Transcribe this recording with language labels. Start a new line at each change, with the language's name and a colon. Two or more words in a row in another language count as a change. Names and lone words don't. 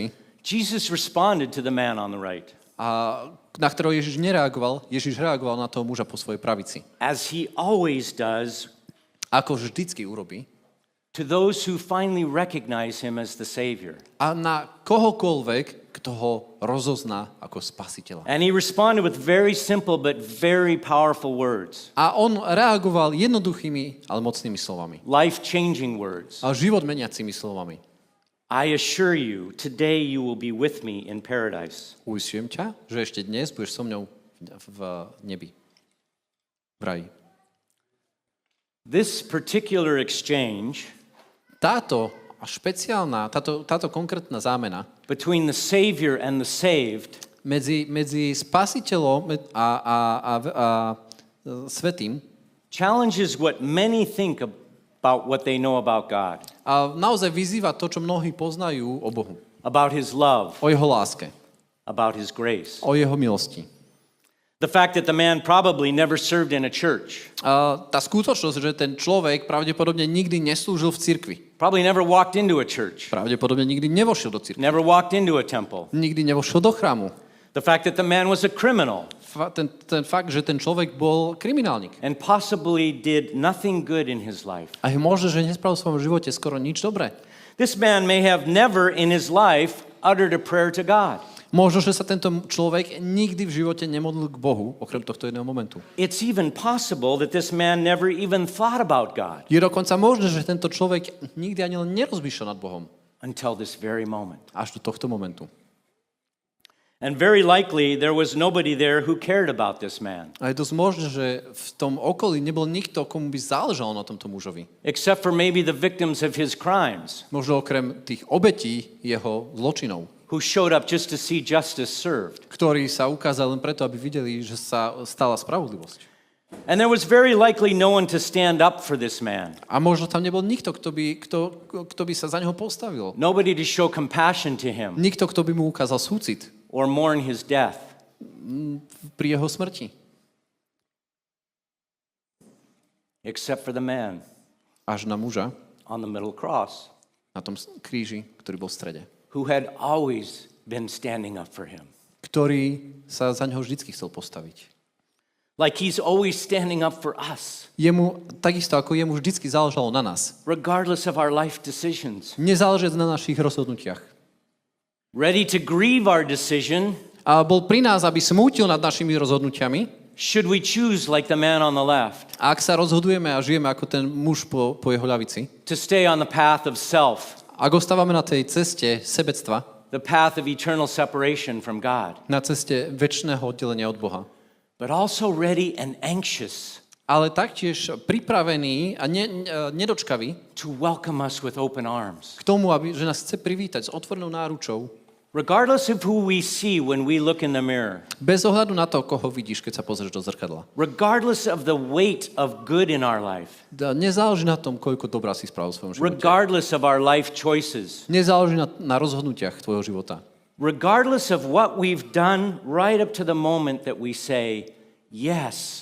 English: Jesus responded to the man on the right,
Slovak: a na ktorého Ježiš nereagoval, Ježiš reagoval na toho muža po svojej pravici.
English: as he always does
Slovak: Ako vždycky urobí.
English: to those who finally recognize him as the Savior.
Slovak: A na kohokoľvek, kto ho rozozná ako spasiteľa.
English: And he responded with very simple but very powerful words,
Slovak: A on reagoval jednoduchými, ale mocnými slovami.
English: life-changing words.
Slovak: A život meniacimi slovami.
English: I assure you, today you will be with me in paradise.
Slovak: Uistujem ťa, že ešte dnes budeš so mňou v nebi. V raji.
English: This particular exchange
Slovak: Táto táto konkrétna zámena
English: between the Savior and the saved
Slovak: medzi spasiteľom a svätým
English: challenges what many think about what they know about God,
Slovak: a naozaj vyzýva to, čo mnohí poznajú o Bohu.
English: about his love,
Slovak: O jeho láske,
English: about his grace.
Slovak: o jeho milosti.
English: The fact that the man probably never served in a church,
Slovak: Tá skutočnosť, že ten človek pravdepodobne nikdy neslúžil v cirkvi.
English: probably never walked into a church,
Slovak: Pravdepodobne nikdy nevošiel do cirkvi.
English: never walked into a temple.
Slovak: Nikdy nevošiel do chrámu.
English: The fact that the man was a criminal
Slovak: Ten fakt, že ten človek bol kriminálnik.
English: and possibly did nothing good in his life.
Slovak: A je možné, že nespravil v svojom živote skoro nič dobré.
English: This man may have never in his life uttered a prayer to God.
Slovak: Možno, že sa tento človek nikdy v živote nemodlil k Bohu, okrem tohto jedného momentu.
English: It's even possible that this man never even thought about God
Slovak: Je dokonca možné, že tento človek nikdy ani len nerozmýšľal nad Bohom.
English: until this very moment.
Slovak: Až do tohto momentu.
English: And very likely there was nobody there who cared about this man,
Slovak: A je dosť možné, že v tom okolí nebol nikto, komu by záležalo na tomto mužovi.
English: except for maybe the victims of his crimes,
Slovak: Možno okrem tých obetí jeho zločinov,
English: who showed up just to see justice served.
Slovak: ktorí sa ukázali len preto, aby videli, že sa stala spravodlivosť.
English: And there was very likely no one to stand up for this man,
Slovak: A možno tam nebol nikto, kto by sa za neho postavil.
English: nobody to show compassion to him
Slovak: Nikto, kto by mu ukázal súcit
English: or mourn his death.
Slovak: pri jeho smrti.
English: Except for the man
Slovak: Až na muža
English: on the middle cross,
Slovak: na tom kríži, ktorý bol v strede.
English: who had always been standing up for him.
Slovak: Ktorý sa za neho vždycky chcel postaviť.
English: Like he's always standing up for us,
Slovak: Jemu, takisto ako jemu vždycky záležalo na nás.
English: regardless of our life decisions.
Slovak: Nezáleží na našich rozhodnutiach.
English: Ready to grieve our decision,
Slovak: A bol pri nás, aby smútil nad našimi rozhodnutiami.
English: should we choose like the man on the left,
Slovak: A ak sa rozhodujeme a žijeme ako ten muž po jeho ľavici,
English: to stay on the path of self,
Slovak: ak ostávame na tej ceste sebectva,
English: the path of eternal separation from God,
Slovak: na ceste večného oddelenia od Boha,
English: but also ready and anxious
Slovak: ale taktiež pripravený a nedočkavý
English: to welcome us with open arms,
Slovak: k tomu, že nás chce privítať s otvorenou náručou,
English: regardless of who we see when we look in the mirror,
Slovak: bez ohľadu na to, koho vidíš, keď sa pozrieš do zrkadla.
English: regardless of the weight of good in our life,
Slovak: Nezáleží na tom, koľko dobrá si spravil v svojom živote.
English: regardless of our life choices,
Slovak: Nezáleží na rozhodnutiach tvojho života.
English: regardless of what we've done right up to the moment that we say yes